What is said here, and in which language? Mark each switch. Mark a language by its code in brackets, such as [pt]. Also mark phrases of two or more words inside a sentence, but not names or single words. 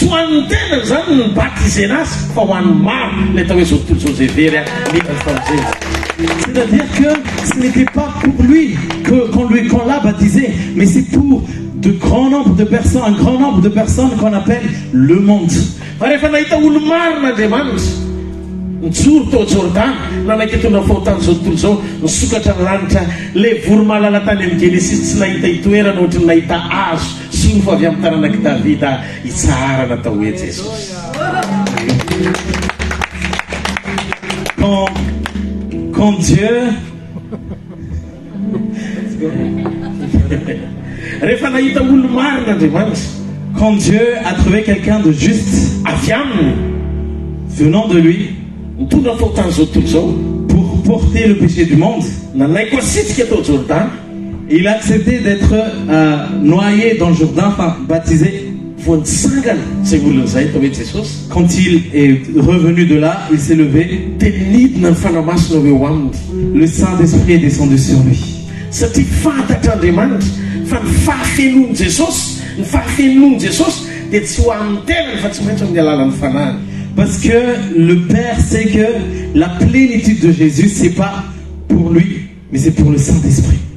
[fr] C'est-à-dire que ce n'était pas pour lui qu'on l'a baptisé, mais c'est pour de grands nombres de personnes, un grand nombre de personnes qu'on appelle le monde. [mg] Nitsoro tao Jordana nanaiky tondra fahotany zao tontolo zao nisokatra ny lanitra le voro mahalala tany amin'ny Genesis tsy nahita itoerana ohatry nahita azo sy ny fa avy amin'ny taranaky Davida itsara natao hoe Jesosy. [fr] Quand Dieu [mg] rehefa nahita olo marina Andriamanitra, [fr] quand Dieu a trouvé quelqu'un de juste [mg] avy aminy [fr] venant de lui [mg] nitondra fahotany zao tontolo zao [fr] pour porter le péché du monde, [mg] nanaiko asitsika tao Jordana, [fr] il a accepté d'être noyé dans le Jourdain, enfin baptisé. Quand il est revenu de là, il s'est levé. Le Saint-Esprit est descendu sur lui. Parce que le Père sait que la plénitude de Jésus, c'est pas pour lui, mais c'est pour le Saint-Esprit.